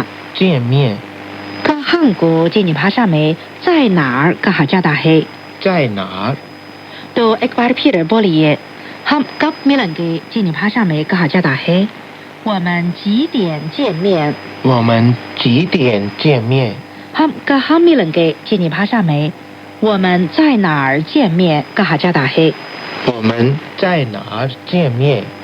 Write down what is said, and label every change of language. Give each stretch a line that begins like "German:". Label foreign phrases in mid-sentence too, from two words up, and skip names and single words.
Chinese: 见面？
Hindi: कहाँ को चीनी भाषा में
Chinese: 在哪儿
Hindi: कहा जाता है।
Chinese: 在哪儿？
Hindi: तो एक बार फिर बोलिए, हम कब मिलेंगे चीनी भाषा में कहा जाता है
Chinese: 我们几点见面。我们几点见面？
Hindi: हम कहाँ मिलेंगे चीनी भाषा में
Chinese: 我们在哪儿见面
Hindi: कहा जाता है।
Chinese: 我们在哪儿见面？